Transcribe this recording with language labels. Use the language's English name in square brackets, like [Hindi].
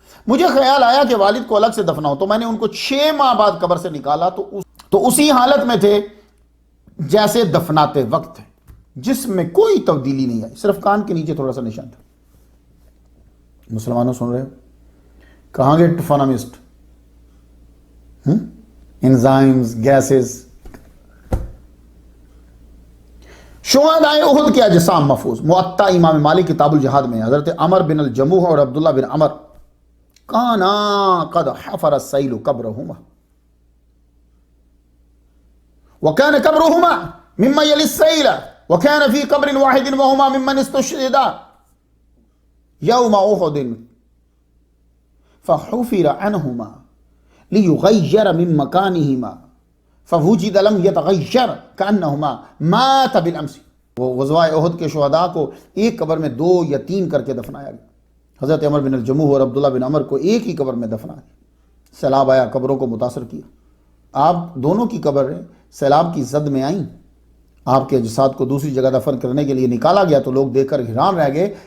[Urdu] مجھے خیال آیا کہ والد کو الگ سے دفناؤں، تو میں نے ان کو 6 ماہ بعد قبر سے نکالا تو اسی حالت میں تھے جیسے دفناتے وقت تھے، جس میں کوئی تبدیلی نہیں آئی، صرف کان کے نیچے تھوڑا سا نشان تھا. مسلمانوں سن رہے ہو؟ کہاں گے ٹفانامسٹ، انزائمز، گیسز. شہدائے احد کے اجسام محفوظ. موطا امام مالک کتاب الجہاد میں حضرت عمر بن الجموح اور عبداللہ بن عمر [Arabic] کانا قد حفر السیل قبرہما وكان قبرهما مما يلي السيل وكان في قبر واحد وهما ممن استشهدا يوم أحد فحفر عنهما ليغير من مكانهما فوجد لم يتغير كأنهما مات بالأمس. [Urdu] وہ غزوہ احد کے شہداء کو ایک قبر میں 2 یا 3 کر کے دفنایا گیا. حضرت عمر بن الجموح اور عبداللہ بن عمر کو ایک ہی قبر میں دفنایا. سیلاب آیا، قبروں کو متاثر کیا. آپ دونوں کی قبریں سیلاب کی زد میں آئیں. آپ کے اجساد کو دوسری جگہ دفن کرنے کے لیے نکالا گیا تو لوگ دیکھ کر حیران رہ گئے.